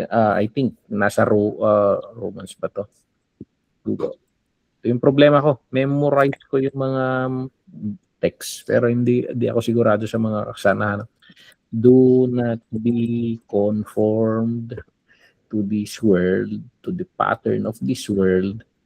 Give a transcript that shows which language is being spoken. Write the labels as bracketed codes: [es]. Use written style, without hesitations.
[en] I think [tl] nasa Romans ba to? Ito yung problema ko. Memorize ko yung mga text, pero hindi ako sigurado sa mga kasanahan. [en] Do not be conformed to this world, to the pattern of this world.